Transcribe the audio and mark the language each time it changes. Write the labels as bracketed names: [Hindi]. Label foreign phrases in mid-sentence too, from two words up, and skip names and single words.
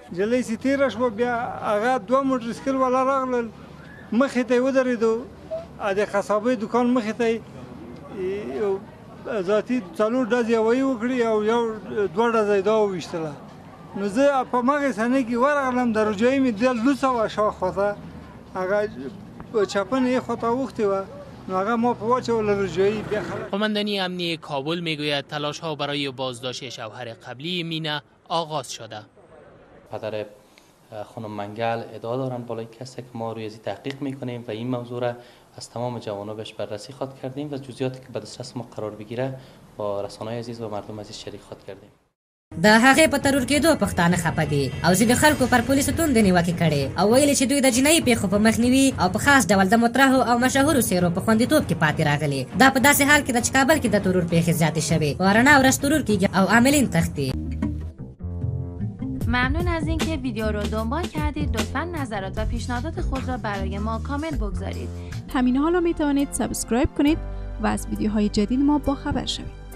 [Pashto] جلۍ چې تېره شوه بیا هغه 2 موټرسایکل والا راغلل مخې ته یې ودرېدو د قصابۍ دوکان مخې ته یې ذاتي 4 ډزې هوایي وکړي او یو 2 ډزه یې دا وویشتله. نو زه په هماغې صحنې کې ورغلم د روجایي مې دل لوڅه وه شاخواته هغه چپنې یې خواته اوښتې وه نو هغه ما په واچوله روجایي بیا خلک. [Persian] قماندانی امنی کابل میگوید تلاش ها برای بازداشت شوهر قبلی مینه آغاز شده. پدر خانم منگل ادعا دارند بالای کسی که ما روی ازی تحقیق میکنیم و این موضوع را از تمام جوانبش بررسی خواد کردیم و جزئیاتی که به دسترس ما قرار بگیره با رسانه‌های عزیز و مردم عزیز شریک خواد کردیم. [Pashto] د هغې په ترور کېدو پښتانه خفه دي او ځینې خلکو پر پولیسو توندې نیوکې کړې او ویلي چې دوی د جنایي پیښو په مخنیوي او په خاص ډول د مطرحو او مشهورو څېرو په خوندیتوب کې پاتې راغلي. دا په داسې حال کې ده چې کابل کې د ترور پیښې زیاتې شوې په رڼا ورځ ترور کېږي او عاملین تښتي. [Persian] ممنون از اینکه ویدیو رو دنبال کردید. لطفاً نظرات و پیشنهادات خود را برای ما کامنت بگذارید. همین حالا می توانید سابسکرایب کنید و از ویدیوهای جدید ما باخبر شوید.